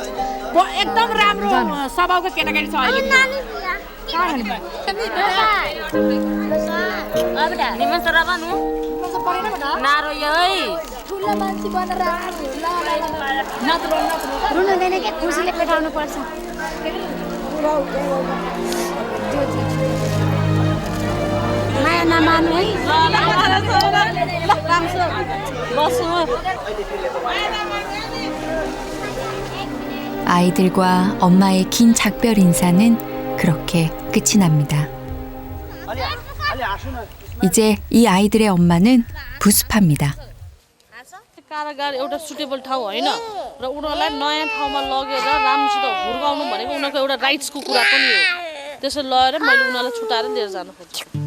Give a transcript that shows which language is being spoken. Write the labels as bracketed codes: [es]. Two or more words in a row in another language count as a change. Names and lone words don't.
[ne] एकदम राम्रो स्वभावको केटाकेटी छ अहिले नारो यो है ठुलो मान्छे बनेर रुनु हुँदैन के खुसीले पेटाउनु पर्छ माया नमान्नु है [ko] 아이들과 엄마의 긴 작별 인사는 그렇게 끝이 납니다. 이제 이 아이들의 엄마는 부스파입니다. [ne] कारागार एउटा सुटेबल ठाउँ होइन र उनीहरूलाई नयाँ ठाउँमा लगेर राम्रोसित हुर्काउनु भनेको उनीहरूको एउटा राइट्सको कुरा पनि हो त्यसो लगेर मैले उनीहरूलाई छुटाएर लिएर जानु खोज्छु